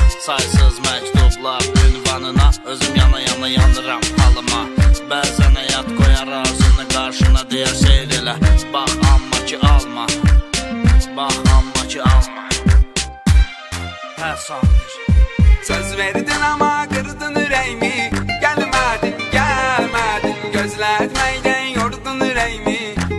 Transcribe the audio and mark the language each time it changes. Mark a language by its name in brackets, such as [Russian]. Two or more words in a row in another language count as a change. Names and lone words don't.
[Azerbaijani] Saysız məktublar ünvanına, özüm yana yana yanıram halıma. Bəzən həyat qoyar arzını qarşına, deyə seyr elə, bax amma ki alma. Bax amma ki alma. Hər sanır. [Turkish] Söz verdin ama kırdın yüreğimi. Gelmedin, gelmedin, gözletmeyden yordun yüreğimi.